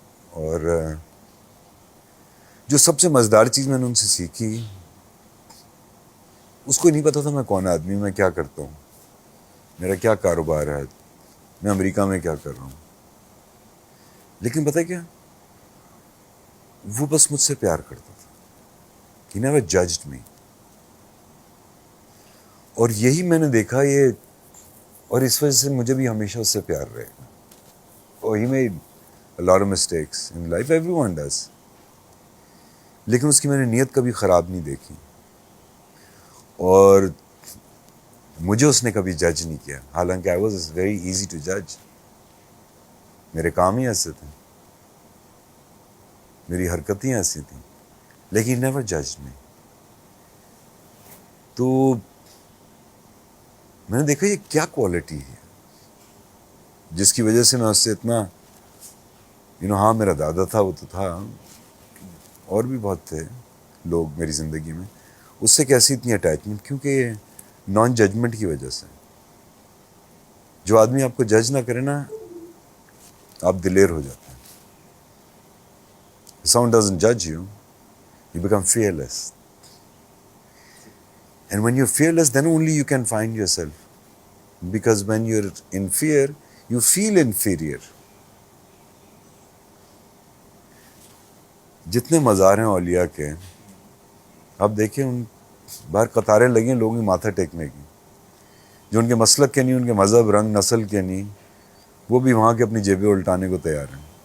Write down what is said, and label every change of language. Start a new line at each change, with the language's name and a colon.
Urdu: اور جو سب سے مزیدار چیز میں نے ان سے سیکھی، اس کو نہیں پتا تھا میں کون آدمی، میں کیا کرتا ہوں، میرا کیا کاروبار ہے، میں امریکہ میں کیا کر رہا ہوں. لیکن پتہ کیا، وہ بس مجھ سے پیار کرتا تھا.
English: He never judged me.
Urdu: اور یہی میں نے دیکھا یہ، اور اس وجہ سے مجھے بھی ہمیشہ اس سے پیار رہے گا. اور
English: he made a lot of mistakes in life, everyone does.
Urdu: لیکن اس کی میں نے نیت کبھی خراب نہیں دیکھی، اور مجھے اس نے کبھی جج نہیں کیا. حالانکہ
English: I was very easy to judge.
Urdu: میرے کام ہی ایسے تھے، میری حرکتیں ایسی تھیں، لیکن
English: he never judged me.
Urdu: تو میں نے دیکھا یہ کیا کوالٹی ہے جس کی وجہ سے میں اس سے اتنا ہاں میرا دادا تھا، وہ تو تھا، اور بھی بہت تھے لوگ میری زندگی میں. اس سے کیسی اتنی اٹیچمنٹ؟ کیونکہ یہ نان ججمنٹ کی وجہ سے. جو آدمی آپ کو جج نہ کرے نا، آپ دلیر ہو جاتے ہیں.
English: Someone doesn't judge you, you become fearless. And when you're fearless, then only you can find yourself. Because when you're in fear, you feel inferior.
Urdu: جتنے مزار ہیں اولیاء کے، آپ دیکھیں ان باہر قطاریں لگی ہیں لوگوں کی ماتھا ٹیکنے کی، جو ان کے مسلک کے نہیں، ان کے مذہب، رنگ، نسل کے نہیں، وہ بھی وہاں کے اپنی جیبیں الٹانے کو تیار ہیں.